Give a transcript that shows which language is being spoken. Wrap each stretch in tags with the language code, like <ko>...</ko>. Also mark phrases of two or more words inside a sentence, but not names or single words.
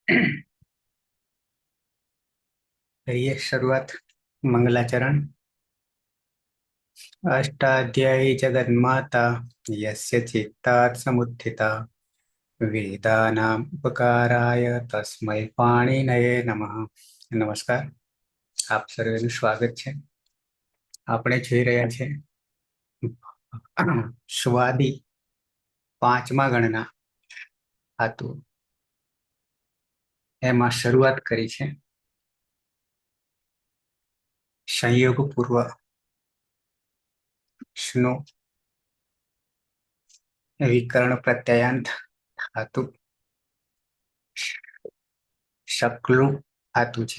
<hi>करिए शुरुआत। मंगलाचरण।</hi> <sa>अष्टाध्यायी जगन्माता यस्य चित्तात् समुत्थिता वेदानाम् उपकाराय तस्मै पाणिनये नमः।</sa> <hi>नमस्कार,</hi> <gu>આપ સર્વેનું સ્વાગત છે। આપણે જોઈ રહ્યા છે સ્વાદી પાંચમા ગણના ધાતુ, એમાં શરૂઆત કરી છે સંયોગ પૂર્વ સ્નો વિકર્ણ પ્રત્યયાંત ધાતુ શકલું ધાતુ છે।</gu>